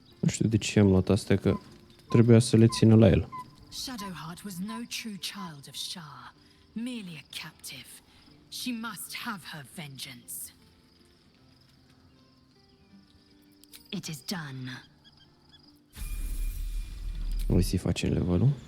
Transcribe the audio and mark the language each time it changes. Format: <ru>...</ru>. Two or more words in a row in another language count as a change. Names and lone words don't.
<ro>știu de ce am luat astea, că trebuia să le țină la el.</ro> <en>Shadowheart was no true child of Shar, merely a captive. She must have her vengeance. It is done.</en> <ro>Voi să-i facem levelul.</ro>